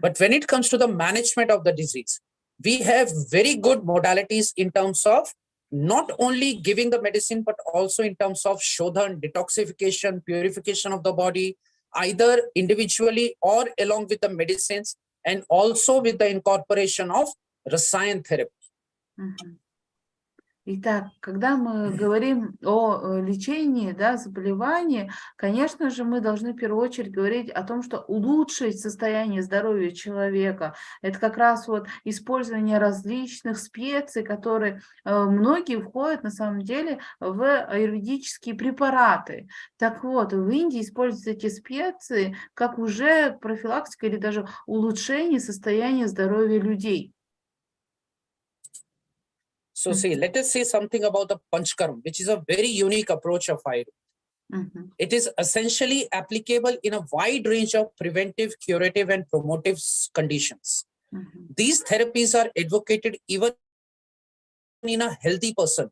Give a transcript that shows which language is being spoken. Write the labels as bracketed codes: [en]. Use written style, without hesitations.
[en] But when it comes to the management of the disease, we have very good modalities in terms of not only giving the medicine, but also in terms of shodhan, detoxification, purification of the body, either individually or along with the medicines, and also with the incorporation of rasayan therapy. Мгм. [ru] Итак, когда мы говорим о лечении, да, заболеваний, конечно же, мы должны в первую очередь говорить о том, что улучшить состояние здоровья человека. Это как раз вот использование различных специй, которые многие входят на самом деле в аюрведические препараты. Так вот, в Индии используются эти специи как уже профилактика или даже улучшение состояния здоровья людей. [en] So see, let us say something about the Panchkarma, which is a very unique approach of Ayurveda. Мгм. It is essentially applicable in a wide range of preventive, curative, and promotive conditions. Мгм. These therapies are advocated even in a healthy person.